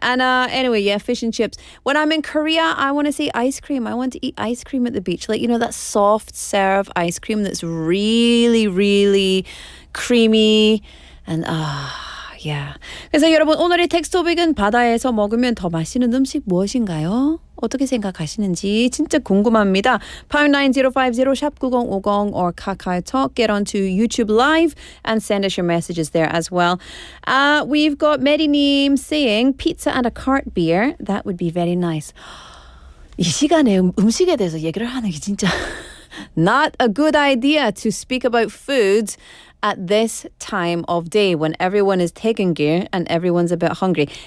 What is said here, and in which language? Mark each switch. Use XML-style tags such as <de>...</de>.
<en>And anyway, yeah, fish and chips. When I'm in Korea, I want to see ice cream. I want to eat ice cream at the beach. Like, you know, that soft serve ice cream that's really, really creamy. And yeah.</en> <ko>그래서 여러분, 오늘의 텍스트 토픽은 바다에서 먹으면 더 맛있는 음식 무엇인가요? 어떻게 생각하시는지 진짜 궁금합니다.</ko> <en>pound 9050 샵 9050 or KakaoTalk. Get onto YouTube Live and send us your messages there as well. We've got Meri님 saying pizza and a cart beer. That would be very nice.</en> <ko>이 시간에 음식에 대해서 얘기를 하는 게 진짜</ko> <en>not a good idea to speak about food at this time of day when everyone is taking gear and everyone's a bit hungry.</en>